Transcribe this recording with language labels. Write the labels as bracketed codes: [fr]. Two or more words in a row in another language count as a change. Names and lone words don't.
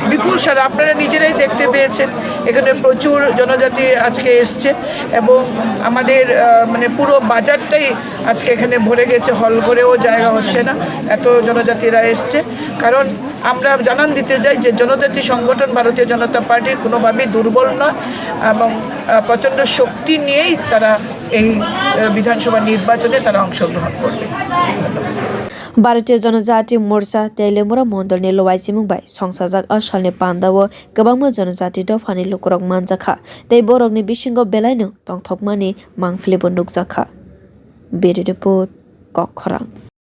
[bn] বিপুল সারা, আপনারা নিজেরাই দেখতে পেয়েছেন। এখানে প্রচুর জনজাতি আজকে এসছে এবং আমাদের মানে পুরো বাজারটাই আজকে এখানে ভরে গেছে, হল করেও জায়গা হচ্ছে না, এত জনজাতিরা এসছে। কারণ আমরা জানান দিতে চাই যে জনজাতি সংগঠন ভারতীয় জনতা পার্টির কোনোভাবেই দুর্বল নয় এবং প্রচণ্ড শক্তি নিয়েই তারা এই বিধানসভা নির্বাচনে তারা অংশগ্রহণ করবে। [trp] Bharatiya Janajati Morcha Telemura Mondolni Loaijimung bai songsajak o salni pandao kwbangma janajati dophani lukorog manjakha tei borokni bisingo belaino tongthokmani mangphilibo nukjakha. Bini report Kokkhorang.